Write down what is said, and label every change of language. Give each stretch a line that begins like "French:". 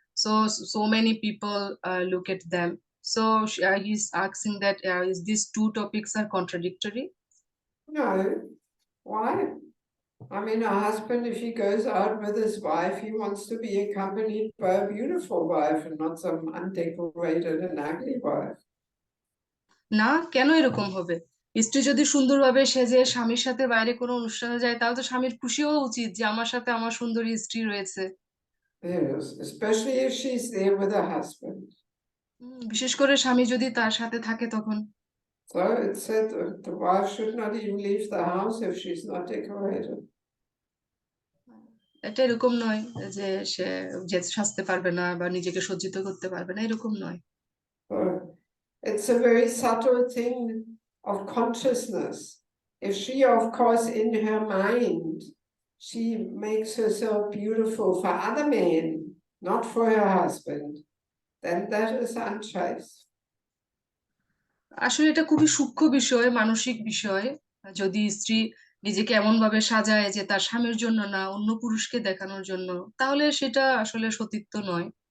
English: So many people look at them. So he's asking that is these two topics are contradictory? No, why? I mean, a husband, if he goes out with his wife, he wants to be accompanied by a beautiful wife and not some undecorated and ugly wife.
Bangla: না, কেন এরকম হবে? স্ত্রী যদি সুন্দরভাবে সেজে স্বামীর সাথে বাইরে কোনো অনুষ্ঠানে যায়, তাহলে তো স্বামীর খুশি হওয়া উচিত যে আমার সাথে আমার সুন্দরী স্ত্রী রয়েছে।
English: Yes, especially if she's there with her husband.
Bangla: বিশেষ করে স্বামী যদি তার সাথে থাকে তখন।
English: So it said the wife should not even leave the house if she's not decorated.
Bangla: এটা এরকম নয় যে সে যে সাজতে পারবে না বা নিজেকে সজ্জিত করতে পারবে না, এরকম নয়।
English: So it's a very subtle thing of consciousness. If she, of course, in her mind, she makes herself beautiful for other men, not for her husband, then that is unchaste.
Bangla: আসলে এটা খুবই সূক্ষ্ম বিষয়, মানসিক বিষয়। যদি স্ত্রী নিজেকে এমন ভাবে সাজায় যে তার স্বামীর জন্য না, অন্য পুরুষকে দেখানোর জন্য, তাহলে সেটা আসলে সতীত্ব নয়।